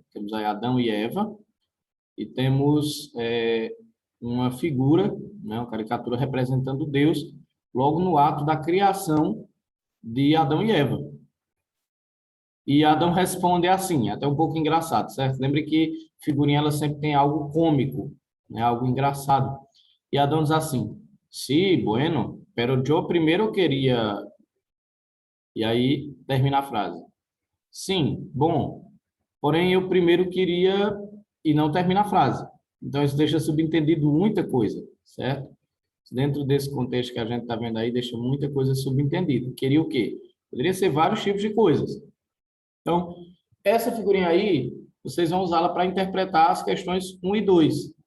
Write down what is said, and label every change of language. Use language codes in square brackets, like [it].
[pt] Temos aí Adão e Eva, e temos uma figura, né? Uma caricatura representando Deus, logo no ato da criação de Adão e Eva. E Adão responde assim, até um pouco engraçado, certo? Lembre que figurinha ela sempre tem algo cômico, né? Algo engraçado. E Adão diz assim: [es] sí, bueno, pero yo primero quería... [pt] E aí termina a frase. Sim, bom, porém eu primeiro queria... E não termina a frase. Então isso deixa subentendido muita coisa, certo? Dentro desse contexto que a gente está vendo aí, deixa muita coisa subentendida. Queria o quê? Poderia ser vários tipos de coisas. Então, essa figurinha aí, vocês vão usá-la para interpretar as questões 1 e 2.